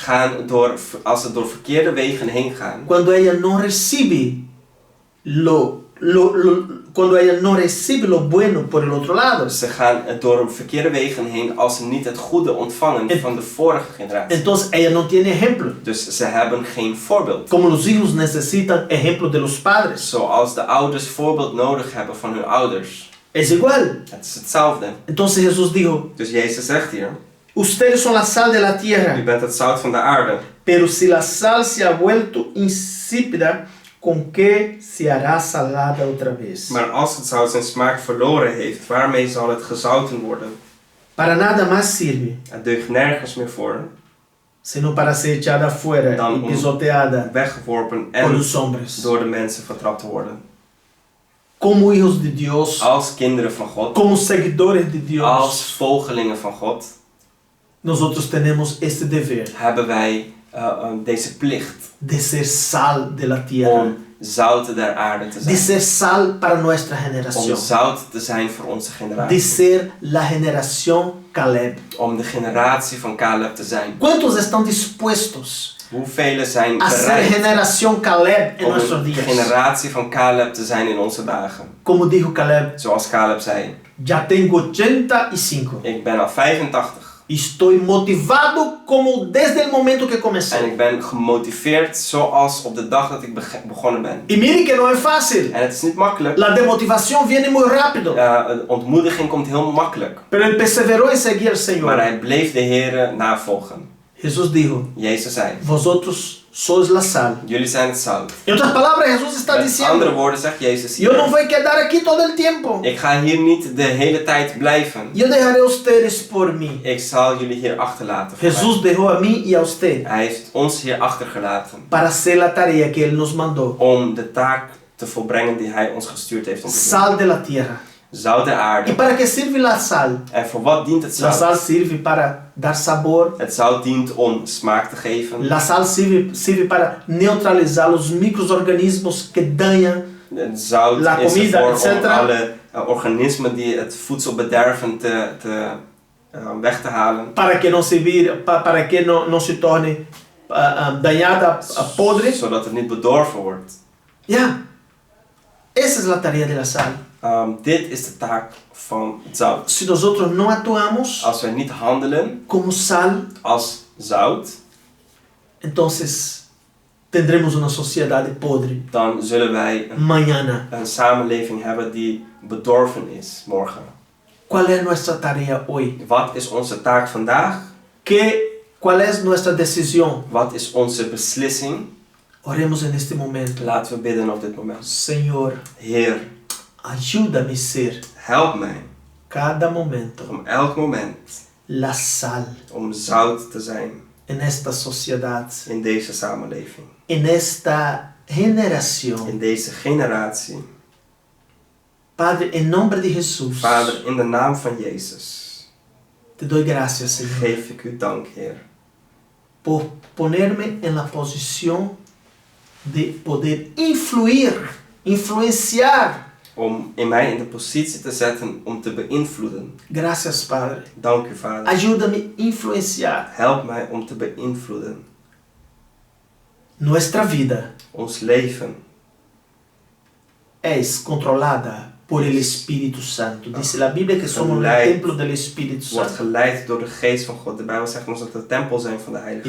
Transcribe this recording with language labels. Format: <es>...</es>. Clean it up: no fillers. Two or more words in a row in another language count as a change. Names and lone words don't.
<nl>als ze door verkeerde wegen heen gaan.</nl> <es>cuando ella no recibe cuando ella no recibe lo bueno por el otro lado.</es> <nl>Ze gaan door verkeerde wegen heen als ze niet het goede ontvangen van de vorige generatie.</nl> <es>Entonces ella no tiene ejemplo.</es> <nl>Dus ze hebben geen voorbeeld.</nl> <es>Como los hijos necesitan ejemplo de los padres.</es> <nl>Zoals de ouders voorbeeld nodig hebben van hun ouders.</nl> <es>Es igual.</es> <nl>Het is hetzelfde.</nl> <es>Entonces Jesús dijo,</es> <nl>Dus Jezus zegt hier,</nl> <es>ustedes son la sal de la</es> <nl>u</nl> <es>tierra,</es> <nl>bent het zout van de aarde.</nl> <es>pero si la sal se ha vuelto insípida, ¿con qué se hará salada otra vez?</es> <nl>Maar als het zout zijn smaak verloren heeft, waarmee zal het gezouten worden?</nl> <es>Para nada más sirve,</es> <nl>Het deugt nergens meer voor,</nl> <es>sino para ser echada afuera</es> <nl>Dan</nl> <es>y pisoteada</es> <nl>weggeworpen</nl> <es>por</es> <nl>en</nl> <es>los hombres.</es> <nl>door de mensen vertrapt te worden.</nl> <es>como hijos de Dios,</es> <nl>als kinderen van God,</nl> <es>como seguidores de Dios,</es> <nl>als volgelingen van God,</nl> <es>nosotros tenemos este deber</es> <nl>hebben wij deze plicht</nl> <es>de ser sal de la tierra,</es> <nl>om zout der aarde te</nl> <es>de</es> <nl>zijn.</nl> <es>ser sal para nuestra</es> <nl>Om</nl> <es>generación,</es> <nl>zout te zijn voor onze</nl> <es>de</es> <nl>generatie.</nl> <es>ser la generación Caleb.</es> <nl>Om de generatie van Caleb te zijn.</nl> <es>¿Cuántos están dispuestos</es> <nl>Hoeveel zijn</nl> <es>a ser</es> <nl>bereid</nl> <es>generación Caleb en</es> <nl>om</nl> <es>nuestros</es> <nl>een</nl> <es>días?</es> <nl>generatie van Caleb te zijn in onze dagen?</nl> <es>Como dijo Caleb,</es> <nl>Zoals Caleb zei,</nl> <es>ya tengo 85.</es> <nl>ik ben al 85</nl> <es>Estoy motivado como desde el momento que</es> <nl>en</nl> <es>comencé.</es> <nl>ik ben gemotiveerd zoals op de dag dat ik begonnen ben.</nl> <es>Y mire que no es fácil.</es> <nl>En het is niet makkelijk.</nl> <es>La demotivación viene muy rápido.</es> <nl>Een ontmoediging komt heel makkelijk.</nl> <es>Pero él perseveró en seguir al</es> <nl>Maar</nl> <es>Señor.</es> <nl>hij bleef de Heere navolgen.</nl> <es>Jesús dijo,</es> <nl>Jezus zei,</nl> <es>vosotros sois la sal.</es> <nl>jullie zijn het zout.</nl> <es>En otras palabras, Jesús está</es> <nl>Met andere</nl> <es>diciendo,</es> <nl>woorden zegt Jezus</nl> <es>yo no</es> <nl>hier,</nl> <es>voy a quedar aquí todo el tiempo.</es> <nl>ik ga hier niet de hele tijd blijven.</nl> <es>Yo dejaré a ustedes por mí.</es> <nl>Ik zal jullie hier achterlaten. voor mij.</nl> <es>Jesús dejó a mí y a usted</es> <nl>Hij heeft ons hier achtergelaten</nl> <es>para hacer la tarea que Él nos mandó.</es> <nl>om de taak te volbrengen die hij ons gestuurd heeft om te doen.</nl> <es>Sal de la tierra.</es> <nl>Zout der</nl> <es>¿Y</es> <nl>aarde.</nl> <es>para qué sirve la sal?</es> <nl>En voor wat dient het</nl> <es>La</es> <nl>zout?</nl> <es>sal sirve para dar sabor.</es> <nl>Het zout dient om smaak te geven.</nl> <es>La sal sirve para neutralizar los microorganismos que dañan.</es> <nl>Het zout</nl> <es>La</es> <nl>is</nl> <es>comida,</es> <nl>ervoor om</nl> <es>etc.</es> <nl>alle organismen die het voedsel bederven weg te halen.</nl> <es>Para que no para que no se torne dañada, podre.</es> <nl>Zodat het niet bedorven wordt.</nl> <es>Ya. Esa es la tarea de la sal.</es> <nl>Dit is de taak van het zout.</nl> <es>Si nosotros no actuamos</es> <nl>Als wij niet handelen</nl> <es>como sal,</es> <nl>als zout,</nl> <es>entonces tendremos una sociedad podre</es> <nl>dan zullen wij</nl> <es>mañana.</es> <nl>een samenleving hebben die bedorven is morgen.</nl> <es>¿Cuál es nuestra tarea hoy?</es> <nl>Wat is onze taak vandaag?</nl> <es>¿Cuál es nuestra decisión?</es> <nl>Wat is onze beslissing?</nl> <es>Oremos en este momento.</es> <nl>Laten we bidden op dit moment.</nl> <es>Señor,</es> <nl>Heer,</nl> <es>ayúdame a ser</es> <nl>help mij</nl> <es>cada momento</es> <nl>om elk moment</nl> <es>la sal</es> <nl>om zout te zijn</nl> <es>en esta sociedad,</es> <nl>in deze samenleving,</nl> <es>en esta generación.</es> <nl>in deze generatie.</nl> <es>Padre, en nombre de Jesús,</es> <nl>Vader, in de naam van Jezus,</nl> <es>te doy gracias, Señor,</es> <nl>geef ik u dank, Heer,</nl> <es>por ponerme en la posición de poder influenciar.</es> <nl>om mij in de positie te zetten om te beïnvloeden.</nl> <es>Gracias, Padre.</es> <nl>Dank u, Vader.</nl> <es>Ayúdame a influenciar</es> <nl>Help mij om te beïnvloeden.</nl> <es>nuestra vida.</es> <nl>Ons leven</nl> <es>Es controlada por el Espíritu Santo. Dice la Biblia que somos el</es> <nl>Geleid.</nl> <es>templo del Espíritu</es> <nl>wordt</nl> <es>Santo.</es> <nl>geleid door de geest van God. De Bijbel zegt ons dat we de tempel zijn van de Heilige</nl>